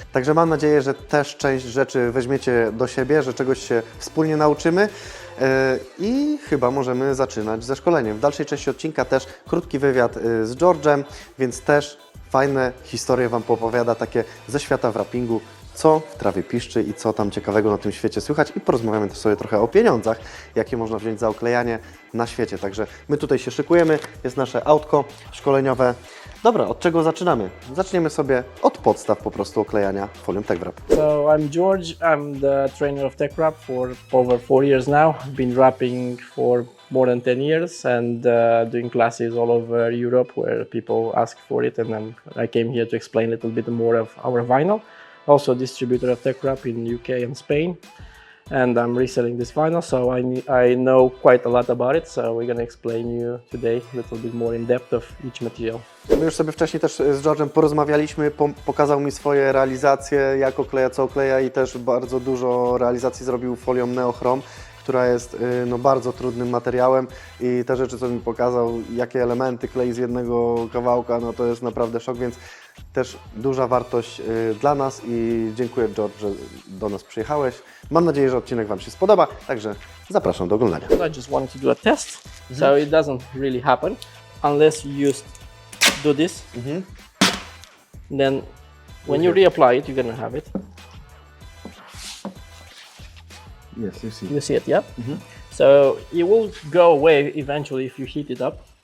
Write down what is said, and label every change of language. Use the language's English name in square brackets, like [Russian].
[Polish] Także mam nadzieję, że też część rzeczy weźmiecie do siebie, że czegoś się wspólnie nauczymy i chyba możemy zaczynać ze szkoleniem. W dalszej części odcinka też krótki wywiad z George'em, więc też fajne historie Wam poopowiada takie ze świata wrappingu, co w trawie piszczy i co tam ciekawego na tym świecie słychać i porozmawiamy też sobie trochę o pieniądzach, jakie można wziąć za oklejanie na świecie. Także my tutaj się szykujemy, jest nasze autko szkoleniowe. Dobra, od czego zaczynamy? Zaczniemy sobie od podstaw po prostu oklejania folią teckwrap. [English] So I'm George. I'm the trainer of teckwrap for over 4 years now. I've been wrapping for more than 10 years and doing classes all over Europe where people ask for it, and then I came here to explain a little bit more of our vinyl. Also distributor of teckwrap in UK and Spain, and I'm reselling this vinyl, so I know quite a lot about it, so we're going to explain you today a little bit more in depth of each material. [Polish] My już sobie wcześniej też z George'em porozmawialiśmy, pokazał mi swoje realizacje, jak okleja, co okleja i też bardzo dużo realizacji zrobił folią neochrom, która jest no, bardzo trudnym materiałem i te rzeczy, co mi pokazał, jakie elementy klei z jednego kawałka, no to jest naprawdę szok, więc też duża wartość dla nas i dziękuję George, że do nas przyjechałeś. Mam nadzieję, że odcinek Wam się spodoba, także zapraszam do oglądania. [English] I just wanted to do a test, so it doesn't really happen unless you just do this. Then when you reapply it, you're gonna have it. Yes, you see. You see it, yeah? So it will go away eventually if you heat it up.